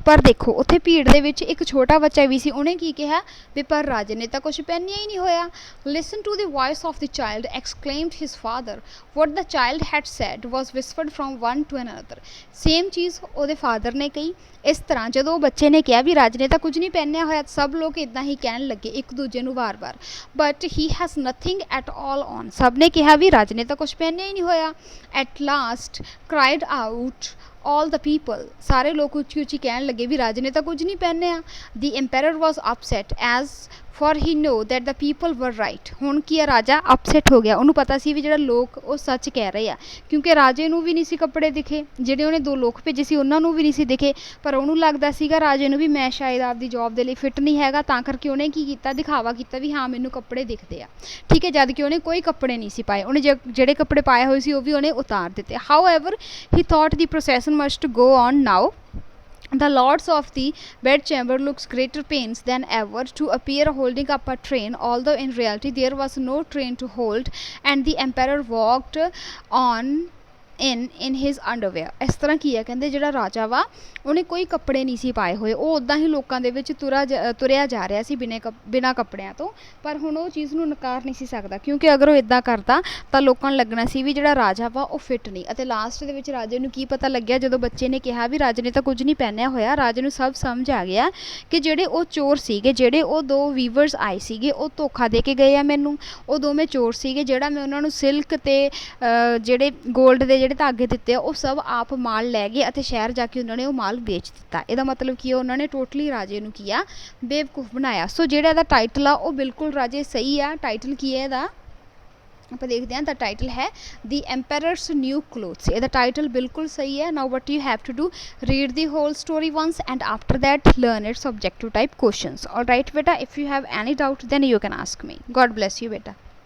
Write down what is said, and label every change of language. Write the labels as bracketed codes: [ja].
[pa] ਪਰ ਦੇਖੋ ਉੱਥੇ ਭੀੜ ਦੇ ਵਿੱਚ ਇੱਕ ਛੋਟਾ ਬੱਚਾ ਵੀ ਸੀ ਉਹਨੇ ਕੀ ਕਿਹਾ ਵੀ ਪਰ ਰਾਜੇ ਨੇ ਤਾਂ ਕੁਝ ਪਹਿਨਿਆ ਹੀ ਨਹੀਂ ਹੋਇਆ। [en] Listen to the voice of the child exclaimed his father. What the child had said was whispered from one to another. [pa] Same ਚੀਜ਼ ਉਹਦੇ ਫਾਦਰ ਨੇ ਕਹੀ। ਇਸ ਤਰ੍ਹਾਂ ਜਦੋਂ ਉਹ ਬੱਚੇ ਨੇ ਕਿਹਾ ਵੀ ਰਾਜੇ ਨੇ ਤਾਂ ਕੁਝ ਨਹੀਂ ਪਹਿਨਿਆ ਹੋਇਆ ਸਭ ਲੋਕ ਇੱਦਾਂ ਹੀ ਕਹਿਣ ਲੱਗੇ ਇੱਕ ਦੂਜੇ ਨੂੰ ਵਾਰ-ਵਾਰ [en] But he has nothing at all on. [pa] ਸਭ ਨੇ ਕਿਹਾ ਵੀ ਰਾਜੇ ਨੇ ਤਾਂ ਕੁਝ ਪਹਿਨਿਆ ਹੀ ਨਹੀਂ ਹੋਇਆ। [en] at last cried out all the people [pa] ਸਾਰੇ ਲੋਕ ਉੱਚੀ ਉੱਚੀ ਕਹਿਣ ਲੱਗੇ ਵੀ ਰਾਜੇ ਨੇ ਤਾਂ ਕੁਝ ਨਹੀਂ ਪਹਿਨਿਆ। [en] The emperor was upset as for he know that the people were right. [pa] ਹੁਣ ਕੀ ਆ ਰਾਜਾ ਅਪਸੈਟ ਹੋ ਗਿਆ ਉਹਨੂੰ ਪਤਾ ਸੀ ਵੀ ਜਿਹੜਾ ਲੋਕ ਉਹ ਸੱਚ ਕਹਿ ਰਹੇ ਆ ਕਿਉਂਕਿ ਰਾਜੇ ਨੂੰ ਵੀ ਨਹੀਂ ਸੀ ਕੱਪੜੇ ਦਿਖੇ ਜਿਹੜੇ ਉਹਨੇ 2 ਲੋਕ ਭੇਜੇ ਸੀ ਉਹਨਾਂ ਨੂੰ ਵੀ ਨਹੀਂ ਸੀ ਦਿਖੇ ਪਰ ਉਹਨੂੰ ਲੱਗਦਾ ਸੀਗਾ ਰਾਜੇ ਨੂੰ ਵੀ ਮੈਂ ਸ਼ਾਇਦ ਆਪਦੀ ਜੌਬ ਦੇ ਲਈ ਫਿੱਟ ਨਹੀਂ ਹੈਗਾ ਤਾਂ ਕਰਕੇ ਉਹਨੇ ਕੀ ਕੀਤਾ ਦਿਖਾਵਾ ਕੀਤਾ ਵੀ ਹਾਂ ਮੈਨੂੰ ਕੱਪੜੇ ਦਿਖਦੇ ਆ। ਠੀਕ ਹੈ ਜਦ ਕਿ ਉਹਨੇ ਕੋਈ ਕੱਪੜੇ ਨਹੀਂ ਸੀ ਪਾਏ ਉਹਨੇ ਜਿਹੜੇ ਕੱਪੜੇ ਪਾਏ ਹੋਏ ਸੀ ਉਹ ਵੀ ਉਹਨੇ ਉਤਾਰ ਦਿੱਤੇ। [en] However he thought the procession must go on now. The lords of the bedchamber looked greater pains than ever to appear holding up a train although in reality there was no train to hold and the emperor walked on in his underwear। [pa] ਇਸ ਤਰ੍ਹਾਂ ਕੀ ਹੈ, ਕਹਿੰਦੇ ਜਿਹੜਾ ਰਾਜਾ ਵਾ ਉਹਨੇ ਕੋਈ ਕੱਪੜੇ ਨਹੀਂ ਸੀ ਪਾਏ ਹੋਏ, ਉਹ ਉੱਦਾਂ ਹੀ ਲੋਕਾਂ ਦੇ ਵਿੱਚ ਤੁਰਿਆ ਜਾ ਰਿਹਾ ਸੀ ਬਿਨਾਂ ਕੱਪੜਿਆਂ ਤੋਂ। ਪਰ ਹੁਣ ਉਹ ਚੀਜ਼ ਨੂੰ ਨਕਾਰ ਨਹੀਂ ਸੀ ਸਕਦਾ, ਕਿਉਂਕਿ ਅਗਰ ਉਹ ਇੱਦਾਂ ਕਰਦਾ ਤਾਂ ਲੋਕਾਂ ਨੂੰ ਲੱਗਣਾ ਸੀ ਵੀ ਜਿਹੜਾ ਰਾਜਾ ਵਾ ਉਹ ਫਿੱਟ ਨਹੀਂ। ਅਤੇ ਲਾਸਟ ਦੇ ਵਿੱਚ ਰਾਜੇ ਨੂੰ ਕੀ ਪਤਾ ਲੱਗਿਆ, ਜਦੋਂ ਬੱਚੇ ਨੇ ਕਿਹਾ ਵੀ ਰਾਜੇ ਨੇ ਤਾਂ ਕੁਝ ਨਹੀਂ ਪਹਿਨਿਆ ਹੋਇਆ, ਰਾਜੇ ਨੂੰ ਸਭ ਸਮਝ ਆ ਗਿਆ ਕਿ ਜਿਹੜੇ ਉਹ ਚੋਰ ਸੀਗੇ, ਜਿਹੜੇ ਉਹ 2 ਵੀਵਰਸ ਆਏ ਸੀਗੇ, ਉਹ ਧੋਖਾ ਦੇ ਕੇ ਗਏ ਆ ਮੈਨੂੰ। ਉਹ ਦੋਵੇਂ ਚੋਰ ਸੀਗੇ, ਜਿਹੜਾ ਮੈਂ ਉਹਨਾਂ ਨੂੰ ਸਿਲਕ ਤੇ ਜਿਹੜੇ ਗੋਲਡ ਦੇ ਜਿਹੜੇ ਧਾਗੇ ਦਿੱਤੇ ਆ ਉਹ ਸਭ ਆਪ ਮਾਲ ਲੈ ਗਏ ਅਤੇ ਸ਼ਹਿਰ ਜਾ ਕੇ ਉਹਨਾਂ ਨੇ ਉਹ ਮਾਲ ਵੇਚ ਦਿੱਤਾ। ਇਹਦਾ ਮਤਲਬ ਕੀ ਆ, ਉਹਨਾਂ ਨੇ ਟੋਟਲੀ ਰਾਜੇ ਨੂੰ ਕੀ ਆ, ਬੇਵਕੂਫ ਬਣਾਇਆ। ਸੋ ਜਿਹੜਾ ਇਹਦਾ ਟਾਈਟਲ ਆ ਉਹ ਬਿਲਕੁਲ ਰਾਜੇ ਸਹੀ ਆ। ਟਾਈਟਲ ਕੀ ਹੈ ਇਹਦਾ, ਆਪਾਂ ਦੇਖਦੇ ਹਾਂ। ਤਾਂ ਟਾਈਟਲ ਹੈ [en] The emperor's new clothes. [pa] ਇਹਦਾ ਟਾਈਟਲ ਬਿਲਕੁਲ ਸਹੀ ਹੈ। [en] Now what you have to do, read the whole story once and after that learn its objective type questions. All right beta, if you have any doubt then you can ask me. God bless you beta.